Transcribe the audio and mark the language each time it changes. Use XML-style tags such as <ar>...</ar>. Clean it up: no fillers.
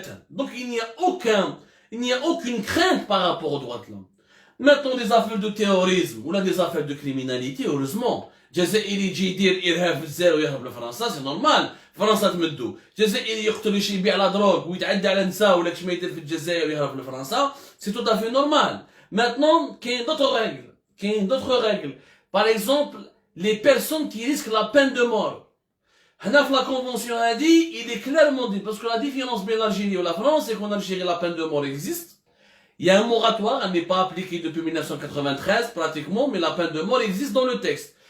<fr>Donc il n'y a aucune crainte par rapport aux droits de l'homme. Maintenant des affaires de terrorisme ou des affaires de criminalité, heureusement.</fr> <ar>جزائري يجي يدير ارهاب في الجزائر ويهرب لفرنسا</ar> <fr>سي نورمال،</fr> <ar>فرنسا تمدو. جزائري يقتل ويمشي يبيع لا دروغ ويتعدى على نساء ولا كش ما يدير في الجزائر ويهرب لفرنسا</ar> <fr>سي تو افي نورمال. Maintenant كاين d'autres règles. Par exemple, les personnes qui risquent la peine de mort.</fr> <ar>هنا في</ar> <fr>la convention a dit, il est clairement dit, parce que la différence entre l'Algérie et la France, c'est qu'en Algérie la peine de mort existe. Il y a un moratoire, elle n'est pas appliquée depuis 1993 pratiquement, mais la peine de mort existe dans le texte.</fr>